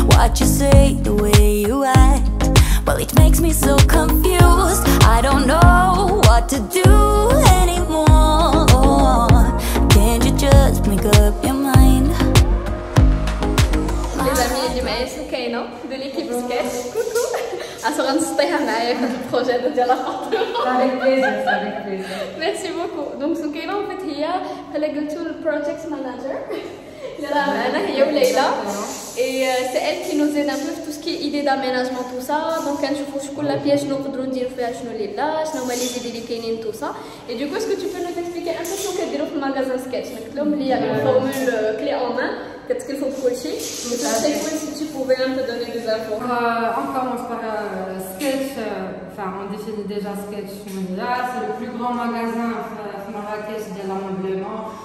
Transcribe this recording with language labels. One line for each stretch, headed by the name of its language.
English: What you say, the way you act. Well, it makes me so confused. I don't know what to do anymore. Can't you just make up your mind?
French: Les amis, j'ai
Arabic: معايا
French: سكينة de l'équipe Sketch. Coucou.
Arabic: غنسطيها معايا في البروجي ديال l'appartement.
French: Avec plaisir. Merci beaucoup.
Arabic: Donc سكينة
French: en fait
Arabic: هي بحال قلتو البروجيكت مانجر اللي راه معنا هي وليلى.
French: Et c'est elle qui nous aide un peu tout ce qui est idée d'aménagement tout ça.
Arabic: Donc كنشوفوا شكون لا بياج نقدروا نديروا فيها شنو اللي لا شنو هما لي زيدي اللي كاينين
French: tout ça. Et du coup est-ce que tu peux nous expliquer un peu
Arabic: شنو كديروا في المغازان سكيتش؟ قلت لهم بلي
French: une formule clé en main
Arabic: كتكلفوا بكلشي.
French: Si tu pouvais un peu donner des infos. On commence par Sketch. Enfin, on définit déjà Sketch mondial. C'est le plus grand magasin à Marrakech de l'ameublement.